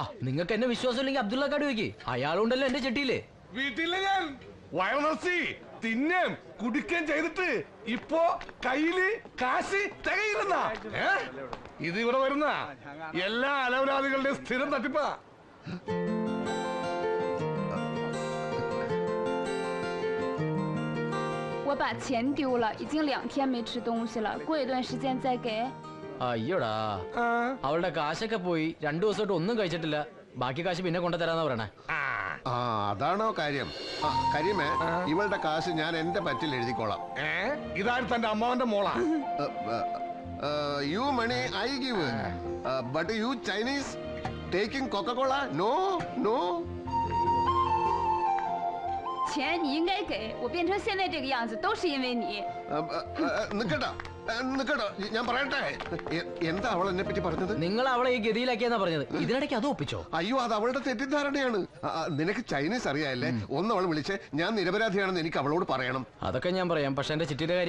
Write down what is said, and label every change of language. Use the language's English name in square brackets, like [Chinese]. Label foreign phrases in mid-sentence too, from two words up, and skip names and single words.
[Malayalam] നിങ്ങൾക്ക് എന്നെ വിശ്വാസം ഇല്ലെങ്കിൽ അബ്ദുള്ള കാട് വയ്ക്ക്, അയാളുണ്ടല്ലോ എന്റെ ചിട്ടിയില്. വീട്ടിലെ ഞാൻ വയറർച്ചി തിന്നേം കുടിക്കുകയും ചെയ്തിട്ട് ഇപ്പോ കയ്യില് കാശ് തികയില്ലെന്ന. ഇത് ഇവിടെ വരുന്ന എല്ലാ അലവലാദികളുടെ സ്ഥിരം തട്ടിപ്പാ. [Chinese] 我把钱丢了，已经2天没吃东西了，过一段时间再给。 [Malayalam] അയ്യോടാ, അവളുടെ കാശൊക്കെ പോയി. 2 ദിവസമായിട്ട് ഒന്നും കഴിച്ചിട്ടില്ല. ബാക്കി കാശ് പിന്നെ കൊണ്ടുതരാന്നാ പറയണേ. ആ അതാണോ കാര്യം? കരിമേ, ഇവളുടെ കാശ് ഞാൻ എന്റെ പറ്റിൽ എഴുതിക്കോളാം. ഇതായിരുന്നു തന്റെ അമ്മാവന്റെ മോളാ. [English] You money I give, but you Chinese taking Coca-Cola. No no. [Chinese] 钱你应该给我，变成现在这个样子都是因为你。 [Malayalam] നിക്കട്ടോ നിക്കട്ടോ, ഞാൻ പറയട്ടെ. എന്താ അവൾ എന്നെ പറ്റി പറഞ്ഞത്? നിങ്ങൾ അവളെ ഈ ഗതിയിലാക്കിയെന്നാ പറഞ്ഞത്. ഇതിനിടയ്ക്ക് അത് ഒപ്പിച്ചോ? അയ്യോ, അത് അവളുടെ തെറ്റിദ്ധാരണയാണ്. നിനക്ക് ചൈനീസ് അറിയാല്ലേ? ഒന്ന് അവൾ വിളിച്ച് ഞാൻ നിരപരാധിയാണെന്ന് എനിക്ക് അവളോട് പറയണം. അതൊക്കെ ഞാൻ പറയാം, പക്ഷെ എന്റെ ചിട്ടിയുടെ കാര്യം.